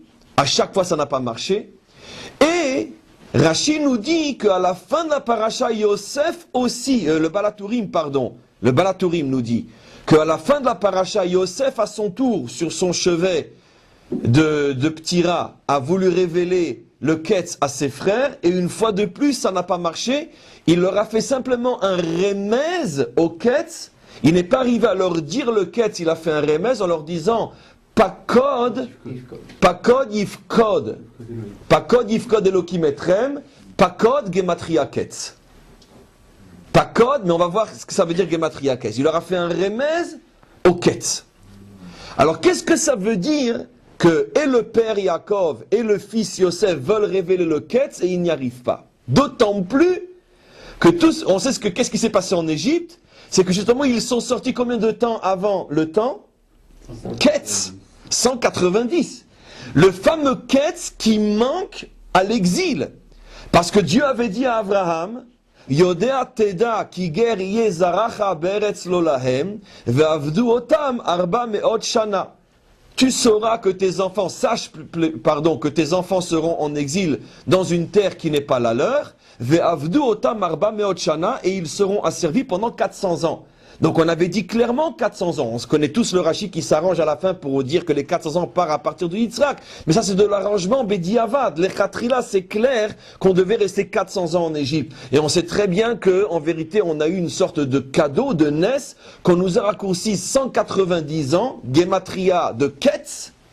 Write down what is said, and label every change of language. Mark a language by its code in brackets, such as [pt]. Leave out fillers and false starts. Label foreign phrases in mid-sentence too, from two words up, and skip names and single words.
[fr] À chaque fois, ça n'a pas marché. Et Rashi nous dit qu'à la fin de la paracha, Yosef aussi, le Balatourim nous dit qu'à la fin de la paracha, Yosef à son tour, sur son chevet de petit rat, a voulu révéler le Ketz à ses frères, et une fois de plus, ça n'a pas marché. Il leur a fait simplement un remez au Ketz. Il n'est pas arrivé à leur dire le Ketz, il a fait un remez en leur disant [he] פקד יפקד. פקד יפקד אלוקים אתכם. פקד גימטריה קץ. [fr] Pakod, mais on va voir ce que ça veut dire [he] גימטריה קץ. [fr] Il leur a fait un remez au Ketz. Alors qu'est-ce que ça veut dire que et le père Yaakov et le fils Yosef veulent révéler le Ketz et ils n'y arrivent pas? D'autant plus que tous, on sait qu'est-ce qui s'est passé en Égypte, c'est que justement ils sont sortis combien de temps avant le temps? Ketz. 190. Le fameux Ketz qui manque à l'exil. Parce que Dieu avait dit à Abraham, [he] ידע תדע כי גר יהיה זרעך בארץ לא להם ועבדו אותם ארבע מאות שנה. [fr] Tu sauras que tes enfants, que tes enfants seront en exil dans une terre qui n'est pas la leur, [he] ועבדו אותם ארבע מאות שנה, [fr] et ils seront asservis pendant 400 ans. Donc on avait dit clairement 400 ans. On se connaît tous le Rashi qui s'arrange à la fin pour dire que les 400 ans partent à partir de Yitzhak. Mais ça c'est de l'arrangement Bediavad. Les Khatrila, c'est clair qu'on devait rester 400 ans en Égypte. Et on sait très bien qu'en vérité on a eu une sorte de cadeau, de Nes, qu'on nous a raccourci 190 ans, Gematria de Ketz.